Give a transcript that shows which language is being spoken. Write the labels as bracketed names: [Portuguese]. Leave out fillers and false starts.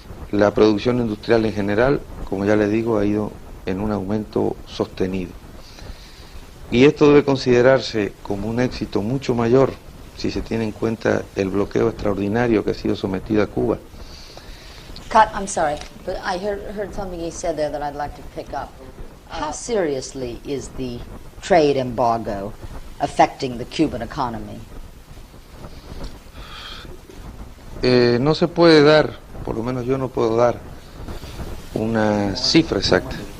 [Spanish] La producción industrial en general, como ya le digo, ha ido en un aumento sostenido. Y esto debe considerarse como un éxito mucho mayor si se tiene en cuenta el bloqueo extraordinario que ha sido sometido a Cuba. [English] Cut, I'm sorry, but I heard something he said there that I'd like to pick up. How seriously is the trade embargo affecting the Cuban economy? [Spanish] No se puede dar, por lo menos yo no puedo dar una cifra exacta.